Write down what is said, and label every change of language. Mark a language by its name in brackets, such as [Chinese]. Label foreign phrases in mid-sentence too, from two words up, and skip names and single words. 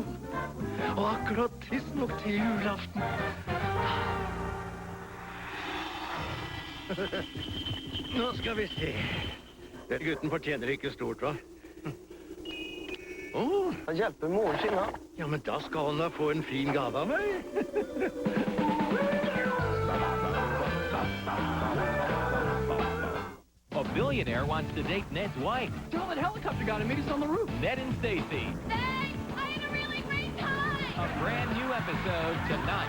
[Norwegian] Og akkurat tidsnok til julaften. Nå skal vi se. Den gutten fortjener ikke stort, hva? Han hjelper moren sin, da. Ja, men da skal han da få en fin gave av meg. [English] A billionaire wants to date Ned's wife. Tell that helicopter guy to meet us on the roof. Ned and Stacy. Thanks! I had a really great time! A brand new episode tonight.